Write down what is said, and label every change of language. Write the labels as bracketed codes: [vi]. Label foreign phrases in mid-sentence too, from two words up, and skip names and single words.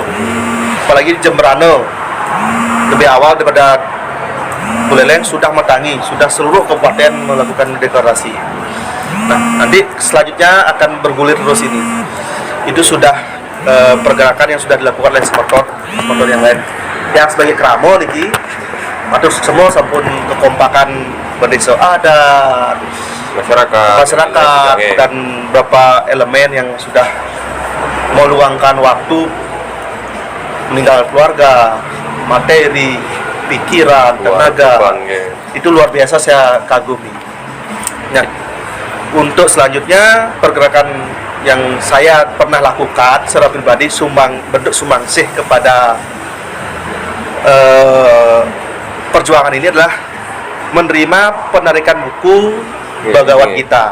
[id] Apalagi di Jemberana lebih awal daripada Buleleng sudah metangi, sudah seluruh kabupaten melakukan deklarasi. Nah, nanti selanjutnya akan bergulir terus ini. Itu sudah pergerakan yang sudah dilakukan oleh sponsor yang lain. Yang sebagai [ban] kramo niki, [id] atau semua sampun kekompakan berdesa adat, masyarakat dan beberapa elemen yang sudah meluangkan waktu meninggal keluarga, materi, pikiran, tenaga. Itu luar biasa, saya kagumi. Nah, untuk selanjutnya pergerakan yang saya pernah lakukan secara pribadi bentuk sumbangsih kepada perjuangan ini adalah menerima penarikan buku Bagawan Gita.